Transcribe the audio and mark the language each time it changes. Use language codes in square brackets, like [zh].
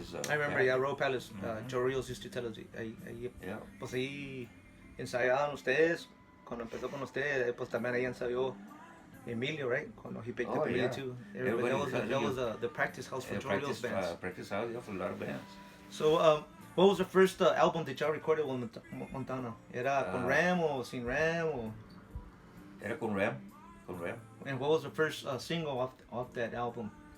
[en] I remember, Royal Palace. Joe Reels used to tell us, Yeah. [es] pues ahí ensayaban ustedes, cuando empezó con ustedes, pues también ahí ensayó Emilio, right? Cuando [en] he picked up Emilio yeah. too. Everybody That was the practice house for Joe Reels bands. Practice house, yeah, for a lot of bands. So, what was the first album that y'all recorded with Montana? [es] ¿Era con Ram o sin Ram? Or? Era con Ram. [en] And what was the first single off that album?